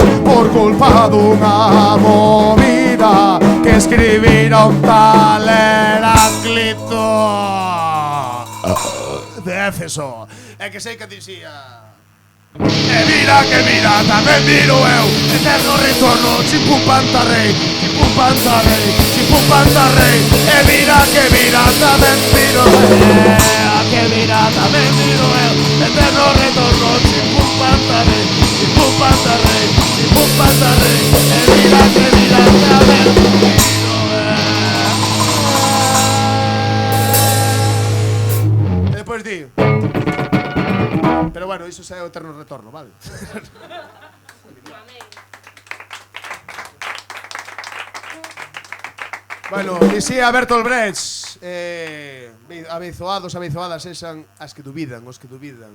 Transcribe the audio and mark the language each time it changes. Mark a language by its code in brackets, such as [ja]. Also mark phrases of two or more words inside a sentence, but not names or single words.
[gl] Por culpa dunha movida que escribira un tal Heráclito de Éfeso. É que sei que dicía: e mira que mira, tamén miro eu, eterno retorno, chimpum pantarrei, chimpum pantarrei, chimpum pantarrei. E mira que mira, tamén miro eu, que mira, tamén miro eu, eterno retorno, chimpum pantarrei, chimpum pantarrei, chimpum pantarrei. E mira que mira, tamén miro eu. E depois di... Pero bueno, iso xa é o eterno retorno, vale? Bueno, dicía Bertolt Brecht, abeizoados, abeizoadas sexan as que dubidan, os que dubidan.